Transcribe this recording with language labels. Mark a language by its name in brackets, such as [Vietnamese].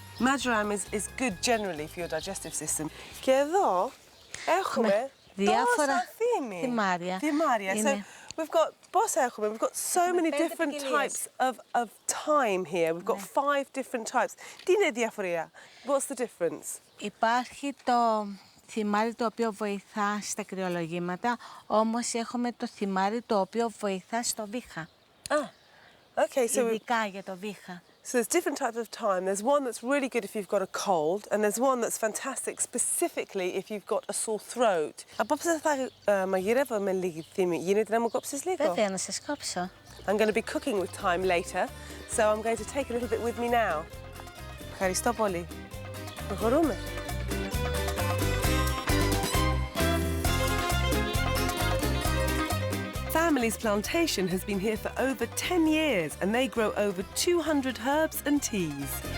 [English] Marjoram is good generally for your digestive system. [Greek] Και εδώ έχουμε διάφορα θυμάρια. θυμάρια. [English] So we've got [Greek] πόσα έχουμε? [English] We've got so many different types of thyme here. We've got 5 different types. [Greek] Τι είναι η διαφορία? [English] What's the difference? [Greek] Υπάρχει το θυμάρι το οποίο βοηθά στα κρυολογήματα, όμως έχουμε το θυμάρι το οποίο βοηθά στο βήχα. [English] Okay, so [Greek] ειδικά για το βήχα. [English] So there's different types of thyme. There's one that's really good if you've got a cold, and there's one that's fantastic specifically if you've got a sore throat. [Greek] Απόψε θα μαγειρεύουμε λίγη θύμη. Γίνεται να μου κόψεις λίγο? Βέβαια, να σας κόψω. [English] I'm going to be cooking with thyme later, so I'm going to take a little bit with me now. [Greek] Ευχαριστώ πολύ. Προχωρούμε. [English] Family's plantation has been here for over 10 years, and they grow over 200 herbs and teas.